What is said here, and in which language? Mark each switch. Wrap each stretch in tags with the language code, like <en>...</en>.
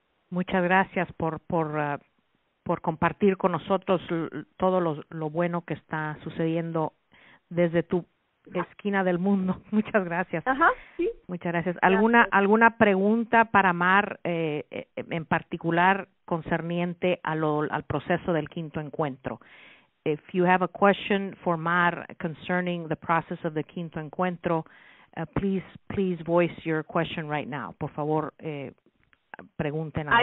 <es>Muchas gracias por compartir con nosotros todo lo bueno que está sucediendo desde tu esquina del mundo. Muchas gracias. Ajá, sí. Muchas gracias. ¿Alguna pregunta para Mar en particular concerniente al proceso del quinto encuentro?</es> <en>If you have a question for Mar concerning the process of the quinto encuentro, please voice your question right now.</en> <es>Por favor, pregunten ahora.</es>